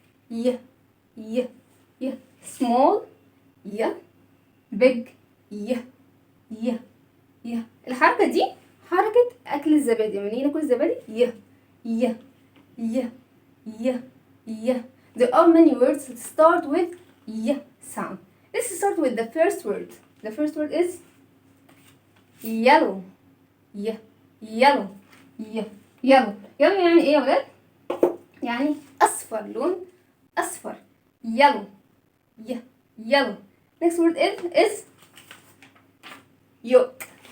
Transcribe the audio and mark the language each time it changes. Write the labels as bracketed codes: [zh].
[ar] ي ي ي small ي big ي ي ي. الحركة دي حركة أكل الزبادي، لما نيجي ناكل الزبادي ي ي ي ي ي. [en] There are many words that start with y sound. Let's start with the first word. The first word is yellow. yellow yellow [ar] يعني ايه يا ولاد؟ يعني اصفر، لون اصفر. [en] yellow yellow. Next word is yolk.